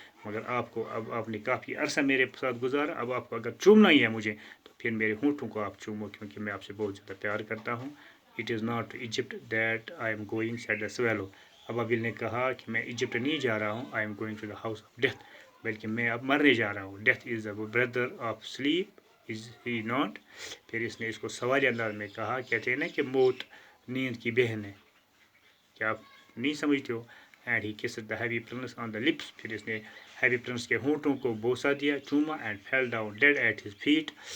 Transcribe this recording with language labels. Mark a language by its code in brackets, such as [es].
[ur] مگر اب آپ نے کافی عرصہ میرے ساتھ گزارا, اب آپ کو اگر چومنا ہی ہے مجھے تو پھر میرے ہونٹوں کو آپ چومو, کیونکہ میں آپ سے بہت زیادہ پیار کرتا ہوں. [en] It is not to Egypt that I am going said the swallow. [ur] ابابیل نے کہا کہ میں ایجپٹ نہیں جا رہا ہوں. [en] I am going to the house of death. [ur] بلکہ میں اب مرنے جا رہا ہوں. [en] Death is the brother of sleep is he not. [ur] پھر اس نے اس کو سوالی انداز میں کہا, کہتے ہیں نا کہ موت نیند کی بہن ہے, کیا آپ نہیں سمجھتے ہو. [en] And he kissed the heavy prince on the lips. [ur] پھر اس نے ہیوی پرنس کے ہونٹوں کو بوسا دیا, چوما, [en] And fell down dead at his feet.